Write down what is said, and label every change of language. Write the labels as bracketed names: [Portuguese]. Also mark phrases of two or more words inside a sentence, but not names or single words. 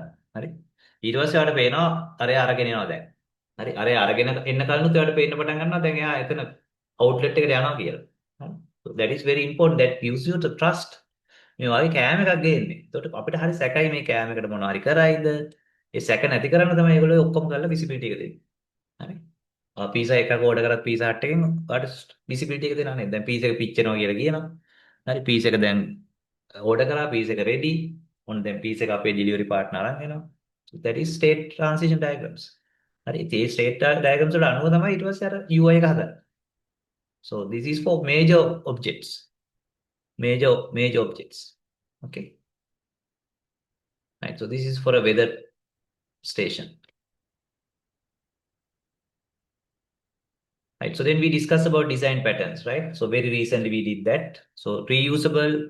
[Sinhala] හරි. ඊට පස්සේ ඔයාලට පේනවා අරය අරගෙන යනවා දැන්. හරි. අරය අරගෙන එන්න කලිනුත් ඔයාලට පේන්න පටන් ගන්නවා දැන් එයා එතන අවුට්ලට් එකට යනවා කියලා. හරි. [English] So that is very important that gives you the trust. [Sinhala] මේ වගේ කෑම එකක් ගේන්නේ. එතකොට අපිට හරි සැකයි මේ කෑම එකට මොනවා හරි කරයිද? ඒ සැක නැති කරන්න තමයි ඒගොල්ලෝ ඔක්කොම කරලා විසිබිලිටි එක දෙන්නේ. හරි. පීසා එකක් ඕඩර් කරත් පීසා හට් එකෙන් ඔයාලට විසිබිලිටි එක දෙනවා නේද? දැන් පීසා එක පිච්චෙනවා කියලා කියනවා. හරි පීසා එක දැන් ඕඩර් කරා පීස් එක රෙඩි ඔන්න දැන් පීස් එක අපේ [English] delivery partner [Sinhala] අරන් එනවා [English] so that is state transition diagrams [Sinhala] හරි ඒ [English] state diagrams [Sinhala] වල අනුව තමයි ඊට පස්සේ අර UI එක හදන්නේ [English] so this is for major objects okay right so this is for a weather station right so then we discuss about design patterns right so very recently we did that so reusable